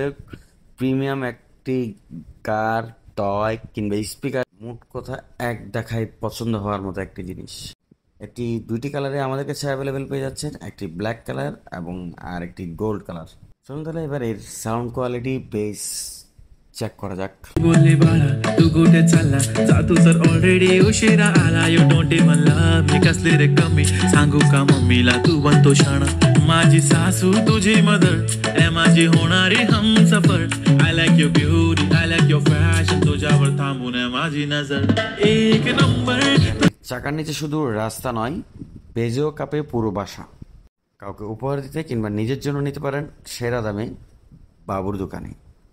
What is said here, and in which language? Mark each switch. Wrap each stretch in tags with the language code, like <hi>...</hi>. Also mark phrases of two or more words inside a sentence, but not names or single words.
<bn>প্রিমিয়াম একটি কার, টয় কিংবা স্পিকার, মোট কথা এক দেখায় পছন্দ হওয়ার মতো একটি জিনিস। একটি দুইটি কালারে আমাদের কাছে অ্যাভেলেবেল পেয়ে যাচ্ছেন, একটি</bn> <en>black colour</en> <bn>এবং আর একটি</bn> <en>gold colour.</en> <bn>চলুন তাহলে এবার এর</bn> <en>sound quality,</en> <bn>বেস চেক করা যাক।</bn> <mr>बोलले बाळा तू कुठे चालला जा तू जर ऑलरेडी उशिरा आला</mr> <en>you don't even love me</en> <mr>कसले रे कमी सांगू का मम्मीला तू बनतो शाणा माझी सासू तुझी मदर ए माझी होणारी हमसफर</mr> <en>I like your beauty I like your fashion</en> <mr>तुझ्यावर थांबून आहे माझी नजर एक नंबर।</mr> <bn>চাকার নিচে শুধু রাস্তা নয়, বেজেও কাপে পুরো বাসা। কাউকে উপহার দিতে কিংবা নিজের জন্য নিতে পারেন সেরা দামে বাবুর দোকানে।</bn>